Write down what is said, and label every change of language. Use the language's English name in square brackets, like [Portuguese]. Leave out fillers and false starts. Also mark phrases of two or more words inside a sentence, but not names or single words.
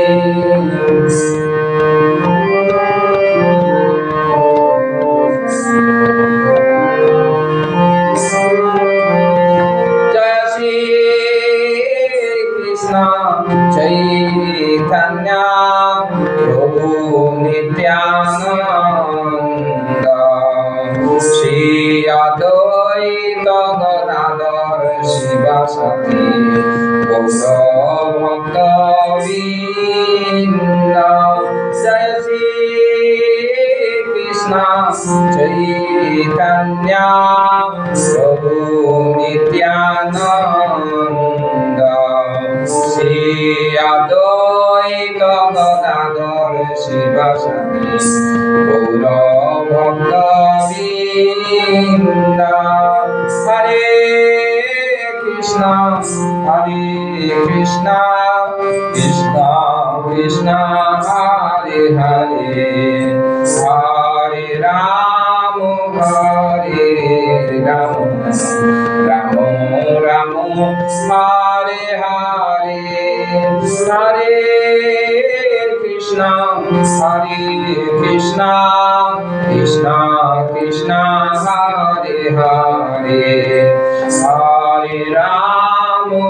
[Sanskrit] চৈতন্য প্রভু নিত্যানন্দ শ্রী অদ্বৈত গদাধর শিবাসাদি গৌর ভক্ত বৃন্দ জয় শ্রী কৃষ্ণ चैतन्य प्रभु नित्यानंद श्री अद्वैत गदाधर शिवासादि गौर भक्तवृंद हरे कृष्णा कृष्ण कृष्ण हरे हरे हरे राम राम राम हरे हरे हरे कृष्ण कृष्ण कृष्ण हरे हरे हरे राम